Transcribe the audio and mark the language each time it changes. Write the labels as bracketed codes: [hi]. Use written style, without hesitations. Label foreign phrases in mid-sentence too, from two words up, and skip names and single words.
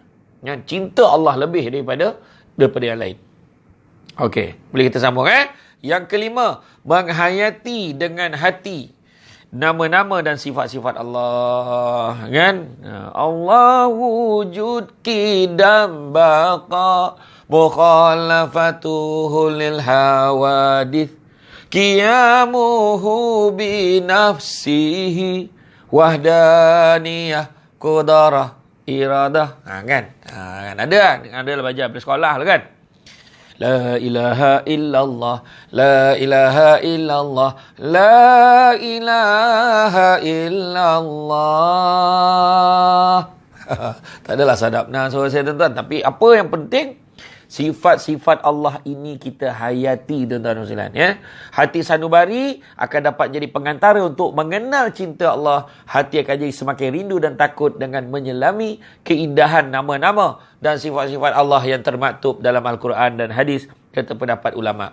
[ms] Cinta Allah lebih daripada yang lain. Okey, boleh kita sambung Yang kelima, menghayati dengan hati nama-nama dan sifat-sifat Allah, kan? [ar] الله وجود قدم بقاء مخالفته للحوادث قيامه بنفسه وحدانية قدرة إرادة. Kan? [ms] Ada lah baca pada sekolah lah kan? [ar] لا إله إلا الله، لا إله إلا الله، لا إله إلا الله. [ms] Tak adalah sadapna suara saya tuan-tuan. Tapi apa yang penting, sifat-sifat Allah ini kita hayati tuan-tuan sekalian. Hati sanubari akan dapat jadi pengantara untuk mengenal cinta Allah. Hati akan jadi semakin rindu dan takut dengan menyelami keindahan nama-nama dan sifat-sifat Allah yang termaktub dalam Al-Quran dan hadis, kata pendapat ulama.